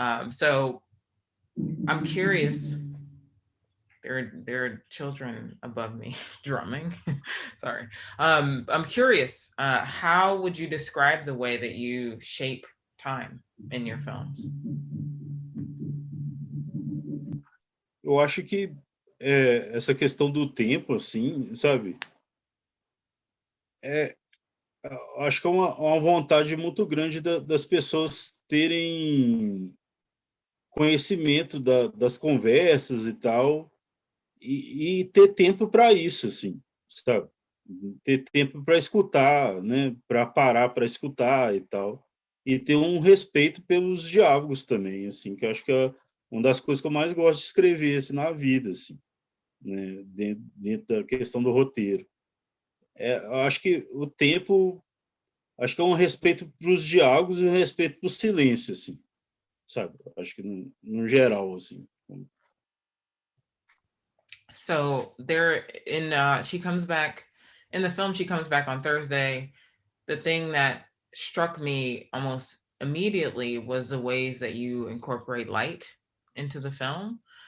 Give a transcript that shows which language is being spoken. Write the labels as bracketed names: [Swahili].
[English] So I'm curious. There are children above me drumming. Sorry. I'm curious. How would you describe the way that you shape time in your films? [Portuguese] Eu acho que essa questão do tempo, assim, sabe? É, acho que é uma vontade muito grande das pessoas terem conhecimento das conversas e tal, e ter tempo para isso, assim, sabe? Ter tempo para escutar, né? Para parar para escutar e tal. E ter um respeito pelos diálogos também, assim, que eu acho que é uma das coisas que eu mais gosto de escrever assim, na vida, assim, né? Dentro da questão do roteiro. Eu acho que o tempo, acho que é um respeito para os diálogos e um respeito para o silêncio, assim, sabe? Acho que no geral, assim. [English] So there in she comes back in the film, she comes back on Thursday. The thing that struck me almost immediately was the ways that you incorporate light into the film.